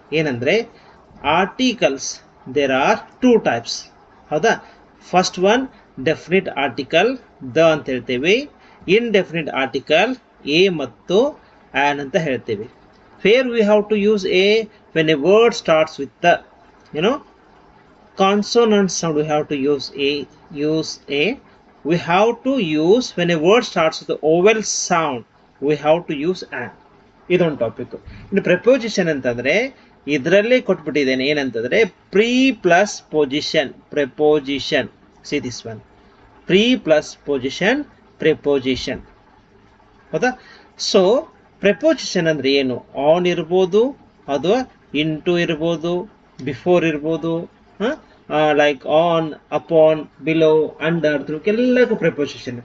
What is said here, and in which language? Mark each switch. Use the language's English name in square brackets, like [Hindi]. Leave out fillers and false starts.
[English] ಏನಂದರೆ articles there are 2 types. ಹೌದಾ? First one definite article the [Kannada] ಅಂತ ಹೇಳ್ತೇವೆ, [English] Indefinite article a ಮತ್ತು an ಅಂತ ಹೇಳ್ತೇವೆ. Here we have to use a when a word starts with the consonant sound. We have to use a. We have to use when a word starts with the vowel sound. We have to use an. [Kannada] ಇದೊಂದು topic. ಇನ್ನು ಪ್ರೆಪೋಸಿಷನ್ ಅಂತಂದ್ರೆ ಇದರಲ್ಲೇ ಕೊಟ್ಬಿಟ್ಟಿದ್ದೇನೆ. ಏನಂತಂದ್ರೆ pre plus position ಪ್ರೆಪೋಸಿಷನ್. [English] See this one, pre plus position preposition. ಹೌದಾ? [Kannada] So ಪ್ರೆಪೋಸಿಷನ್ ಅಂದ್ರೆ ಏನು? On ಇರ್ಬೋದು, ಅಥವಾ ಇಂಟು ಇರ್ಬೋದು, ಬಿಫೋರ್ ಇರ್ಬೋದು, like on, upon, below, under, through ಎಲ್ಲಕ್ಕೂ ಪ್ರೆಪೋಸಿಷನ್.